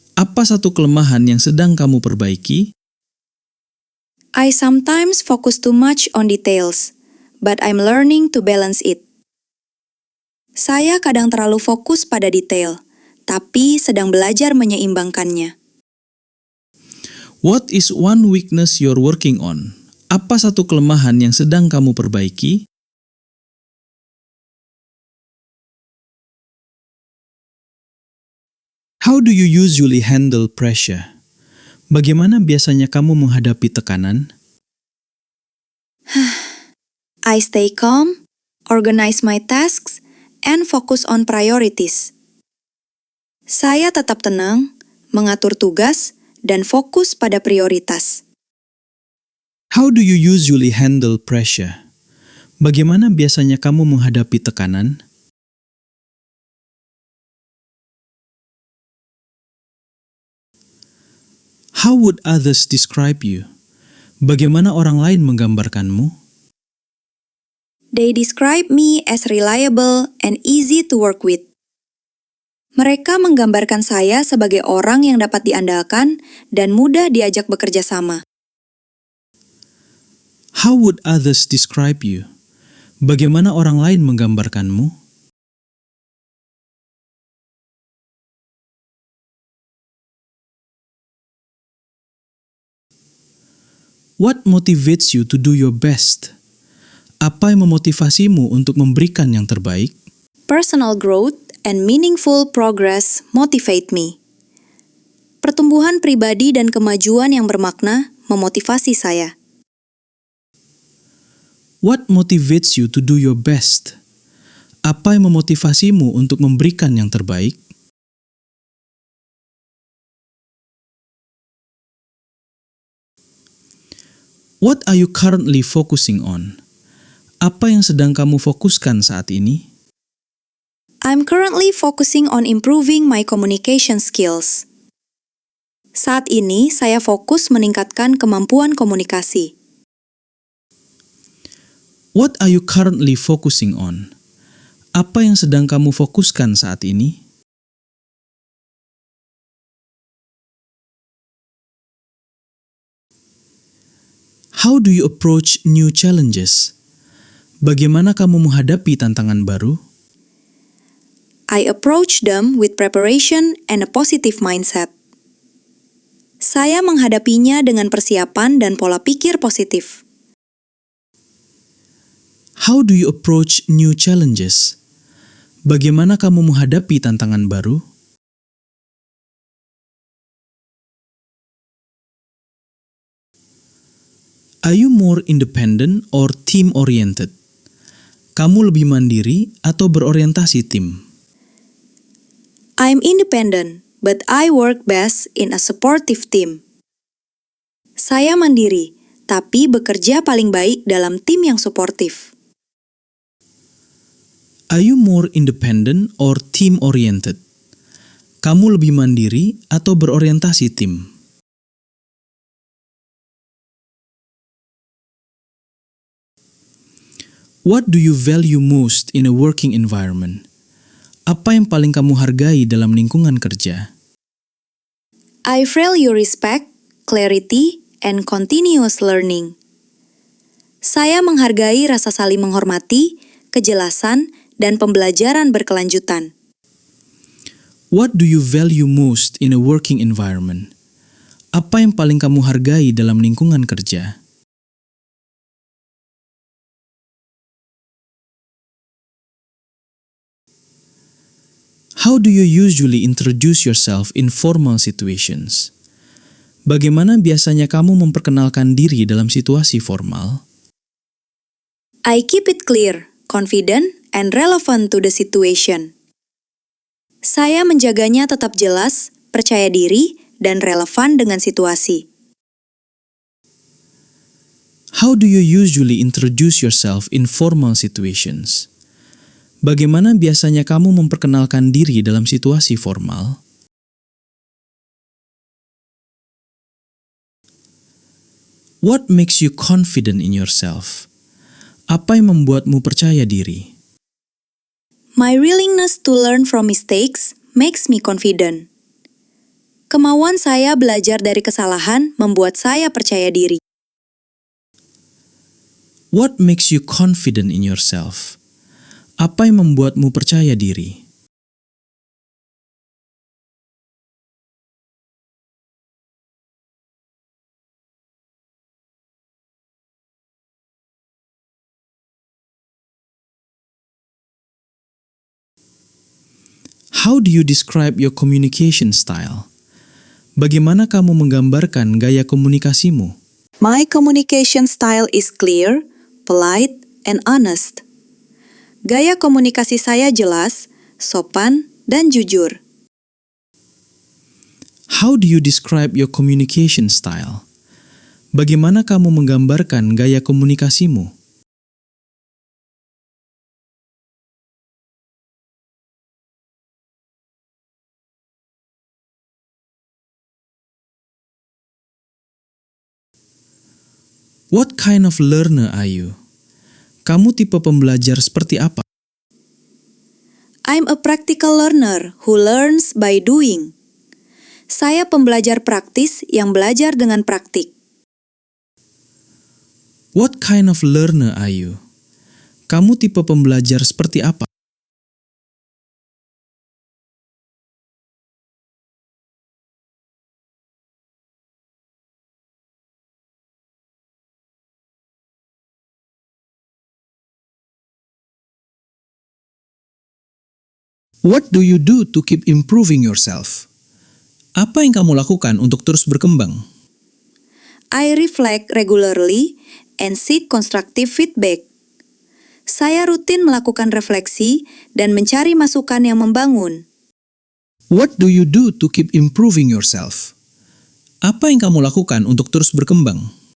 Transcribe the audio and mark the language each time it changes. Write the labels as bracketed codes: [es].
[id] Apa satu kelemahan yang sedang kamu perbaiki? [en] I sometimes focus too much on details, but I'm learning to balance it. [id] Saya kadang terlalu fokus pada detail, tapi sedang belajar menyeimbangkannya. [en] What is one weakness you're working on? [id] Apa satu kelemahan yang sedang kamu perbaiki? [en] How do you usually handle pressure? [id] Bagaimana biasanya kamu menghadapi tekanan? [en] I stay calm, organize my tasks, and focus on priorities. [id] Saya tetap tenang, mengatur tugas, dan fokus pada prioritas. [en] How How do you usually handle pressure? [id] Bagaimana biasanya kamu menghadapi tekanan? [en] How would others describe you? [id] Bagaimana orang lain menggambarkanmu? [en] They describe me as reliable and easy to work with. [id] Mereka menggambarkan saya sebagai orang yang dapat diandalkan dan mudah diajak bekerja sama. [en] How would others describe you? [id] Bagaimana orang lain menggambarkanmu? [en] What motivates you to do your best? [id] Apa yang memotivasimu untuk memberikan yang terbaik? [en] Personal growth and meaningful progress motivate me. [id] Pertumbuhan pribadi dan kemajuan yang bermakna memotivasi saya. [en] What motivates you to do your best? [id] Apa yang memotivasimu untuk memberikan yang terbaik? [en] What are you currently focusing on? [id] Apa yang sedang kamu fokuskan saat ini? [en] I'm currently focusing on improving my communication skills. [id] Saat ini, saya fokus meningkatkan kemampuan komunikasi. [en] What are you currently focusing on? [id] Apa yang sedang kamu fokuskan saat ini? [en] How do you approach new challenges? [id] Bagaimana kamu menghadapi tantangan baru? [en] I approach them with preparation and a positive mindset. [id] Saya menghadapinya dengan persiapan dan pola pikir positif. [en] How do you approach new challenges? [id] Bagaimana kamu menghadapi tantangan baru? [en] Are you more independent or team-oriented? [id] Kamu lebih mandiri atau berorientasi tim? [en] I'm independent, but I work best in a supportive team. [id] Saya mandiri, tapi bekerja paling baik dalam tim yang suportif. [en] Are you more independent or team-oriented? [id] Kamu lebih mandiri atau berorientasi tim? [en] What do you value most in a working environment? [id] Apa yang paling kamu hargai dalam lingkungan kerja? [en] I value respect, clarity, and continuous learning. [id] Saya menghargai rasa saling menghormati, kejelasan, dan pembelajaran berkelanjutan. [en] What do you value most in a working environment? [id] Apa yang paling kamu hargai dalam lingkungan kerja? [en] How do you usually introduce yourself in formal situations? [id] Bagaimana biasanya kamu memperkenalkan diri dalam situasi formal? [en] I keep it clear, confident, and relevant to the situation. [id] Saya menjaganya tetap jelas, percaya diri, dan relevan dengan situasi. [en] How do you usually introduce yourself in formal situations? [id] Bagaimana biasanya kamu memperkenalkan diri dalam situasi formal? [en] What makes you confident in yourself? [id] Apa yang membuatmu percaya diri? [en] My willingness to learn from mistakes makes me confident. [id] Kemauan saya belajar dari kesalahan membuat saya percaya diri. [en] What makes you confident in yourself? [id] Apa yang membuatmu percaya diri? [en] How do you describe your communication style? [id] Bagaimana kamu menggambarkan gaya komunikasimu? [en] My communication style is clear, polite, and honest. [id] Gaya komunikasi saya jelas, sopan, dan jujur. [en] How do you describe your communication style? [id] Bagaimana kamu menggambarkan gaya komunikasimu? [en] What kind of learner are you? [id] Kamu tipe pembelajar seperti apa? [en] I'm a practical learner who learns by doing. [id] Saya pembelajar praktis yang belajar dengan praktik. [en] What kind of learner are you? [id] Kamu tipe pembelajar seperti apa? [en] What do you do to keep improving yourself? [id] Apa yang kamu lakukan untuk terus berkembang? [en] I reflect regularly and seek constructive feedback. [id] Saya rutin melakukan refleksi dan mencari masukan yang membangun. [en] What do you do to keep improving yourself? [id] Apa yang kamu lakukan untuk terus berkembang?